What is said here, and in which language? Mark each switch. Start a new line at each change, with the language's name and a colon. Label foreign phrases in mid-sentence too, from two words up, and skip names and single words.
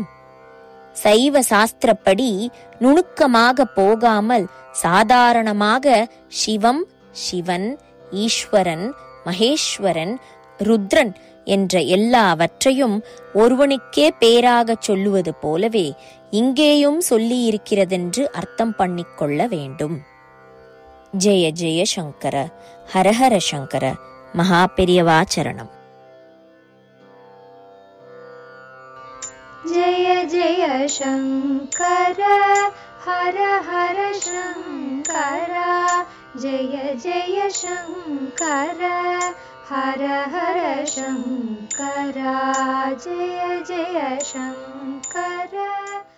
Tamil: சைவ சாஸ்திரப்படி நுணுக்கமாக போகாமல் சாதாரணமாக சிவம், சிவன், ஈஸ்வரன், மகேஸ்வரன், ருத்ரன் என்ற எல்லாவற்றையும் ஒருவனுக்கே பேராக சொல்லுவது போலவே இங்கேயும் சொல்லியிருக்கிறதென்று அர்த்தம் பண்ணிக்கொள்ள வேண்டும்.
Sanskrit: जय जय शङ्कर, हरहर शङ्कर, மகாபெரியவாச்சரணம். जय जय शङ्कर हर हर शङ्कर जय जय शङ्कर हर हर शङ्कर जय जय शङ्कर।